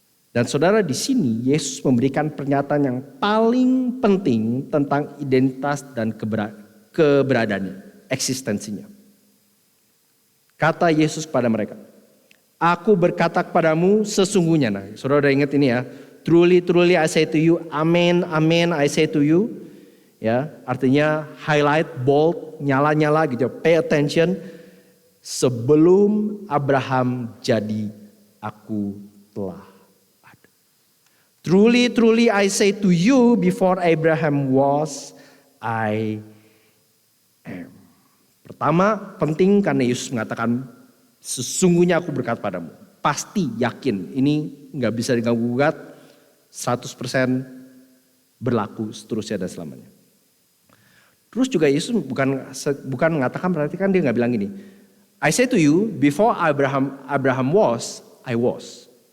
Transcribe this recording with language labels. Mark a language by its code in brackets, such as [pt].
[id] Dan saudara, di sini Yesus memberikan pernyataan yang paling penting tentang identitas dan keberadaannya, eksistensinya. Kata Yesus kepada mereka, aku berkata kepadamu sesungguhnya. Nah, saudara udah ingat ini ya. [en] Truly, truly I say to you, amen, amen I say to you. [id] Ya, artinya highlight, bold, nyala-nyala gitu. [en] Pay attention. [id] Sebelum Abraham jadi, aku telah ada. [en] Truly, truly I say to you, before Abraham was, I am. [id] Pertama, penting karena Yesus mengatakan, sesungguhnya aku berkata padamu. Pasti, yakin, ini gak bisa diganggu-gugat, 100% berlaku seterusnya dan selamanya. Terus juga Yesus bukan mengatakan, berarti kan dia gak bilang gini, [en] I say to you, before Abraham was, I was.